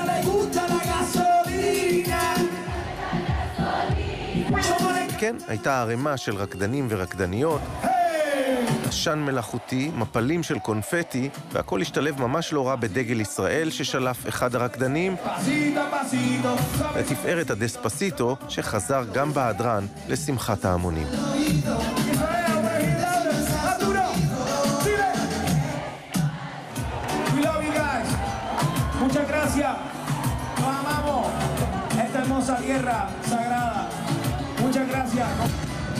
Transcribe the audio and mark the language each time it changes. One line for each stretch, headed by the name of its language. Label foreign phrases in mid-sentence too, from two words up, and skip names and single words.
Hebrew: כן, הייתה ערימה של רקדנים ורקדניות, עשן מלאכותי, מפלים של קונפטי, והכל השתלב ממש לא רע בדגל ישראל ששלף אחד הרקדנים לתפארת הדספסיטו שחזר גם בהדרן לשמחת ההמונים.
Spanish: Muchas gracias. Nos amamos. Esta hermosa tierra sagrada. Muchas gracias.